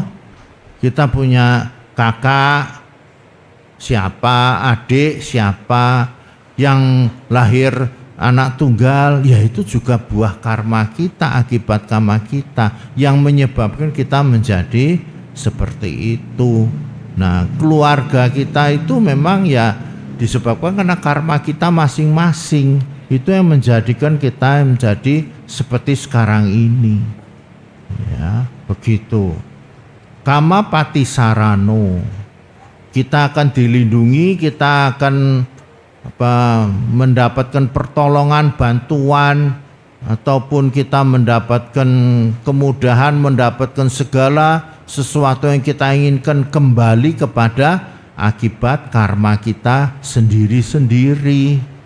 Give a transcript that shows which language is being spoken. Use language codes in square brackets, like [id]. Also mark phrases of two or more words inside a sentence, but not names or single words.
[id] Kita punya kakak siapa, adik siapa, yang lahir anak tunggal, ya itu juga buah karma kita, akibat karma kita yang menyebabkan kita menjadi seperti itu. Nah, keluarga kita itu memang ya disebabkan karena karma kita masing-masing. Itu yang menjadikan kita menjadi seperti sekarang ini. Ya, begitu. [pi] Kama pati sarano. [id] Kita akan dilindungi, kita akan mendapatkan pertolongan, bantuan, ataupun kita mendapatkan kemudahan, mendapatkan segala sesuatu yang kita inginkan kembali kepada akibat karma kita sendiri-sendiri.